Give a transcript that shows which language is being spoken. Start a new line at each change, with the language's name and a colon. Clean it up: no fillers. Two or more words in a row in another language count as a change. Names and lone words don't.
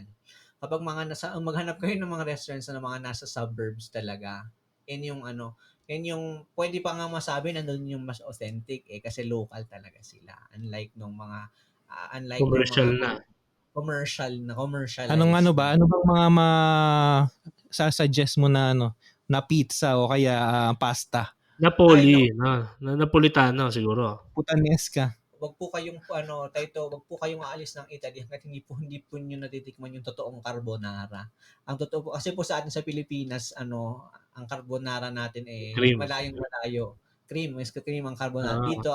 Filipino: Kapag maghanap kayo ng mga restaurants na mga nasa suburbs talaga, yan yung pwede pa nga masabi nandun yung mas authentic kasi local talaga sila. Unlike nung mga commercial. Ano bang mga sasuggest mo na na pizza o kaya pasta? Napoli, Napolitano siguro. Putanesca. Wag po kayong aalis ng Italy hangga't hindi po niyo natitikman yung totoong carbonara. Ang totoo po kasi po sa atin sa Pilipinas, ang carbonara natin malayong-malayo. Cream ang carbonara. Dito